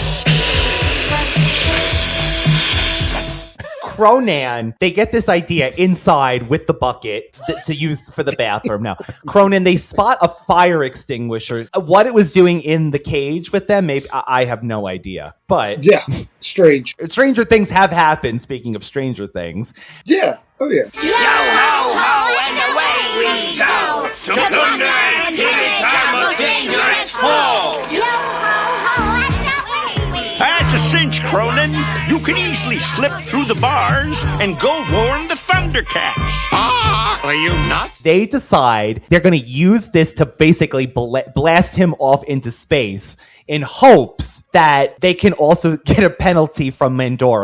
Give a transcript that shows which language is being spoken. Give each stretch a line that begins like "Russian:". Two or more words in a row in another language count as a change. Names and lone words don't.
English: Crownan, they get this idea inside with the bucket to use for the bathroom. Now, Crownan, they spot a fire extinguisher. What it was doing in the cage with them, maybe I have no idea. But yeah, strange. Stranger things have happened. Speaking of stranger things, yeah. Oh yeah. Yo ho ho, and away we go to thunder and hit our most dangerous fall. Yo ho ho, and away we go. That's a cinch, Crownan. You can easily slip through the bars and go warn the ThunderCats. Are you nuts? They decide they're going to use this to basically blast him off into space in hopes that they can also get a penalty from Mandora.